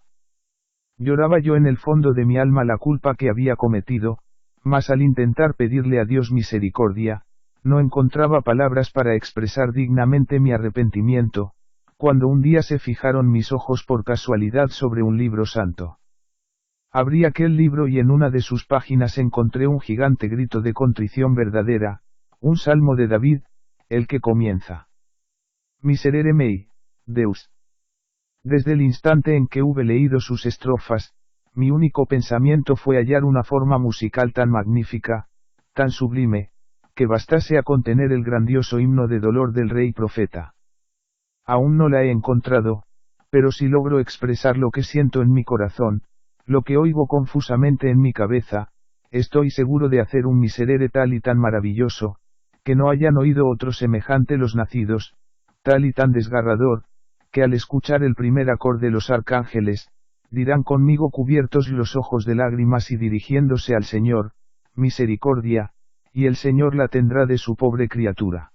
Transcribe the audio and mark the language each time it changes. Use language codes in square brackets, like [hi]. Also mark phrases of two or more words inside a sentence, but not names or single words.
[es] Lloraba yo en el fondo de mi alma la culpa que había cometido, mas al intentar pedirle a Dios misericordia, no encontraba palabras para expresar dignamente mi arrepentimiento, cuando un día se fijaron mis ojos por casualidad sobre un libro santo. Abrí aquel libro y en una de sus páginas encontré un gigante grito de contrición verdadera, un salmo de David, el que comienza: [la] Miserere mei, Deus. [es] Desde el instante en que hube leído sus estrofas, mi único pensamiento fue hallar una forma musical tan magnífica, tan sublime, que bastase a contener el grandioso himno de dolor del rey profeta. Aún no la he encontrado, pero si logro expresar lo que siento en mi corazón, lo que oigo confusamente en mi cabeza, estoy seguro de hacer un miserere tal y tan maravilloso, que no hayan oído otro semejante los nacidos, tal y tan desgarrador, que al escuchar el primer acorde los arcángeles, dirán conmigo cubiertos los ojos de lágrimas y dirigiéndose al Señor, misericordia, y el Señor la tendrá de su pobre criatura.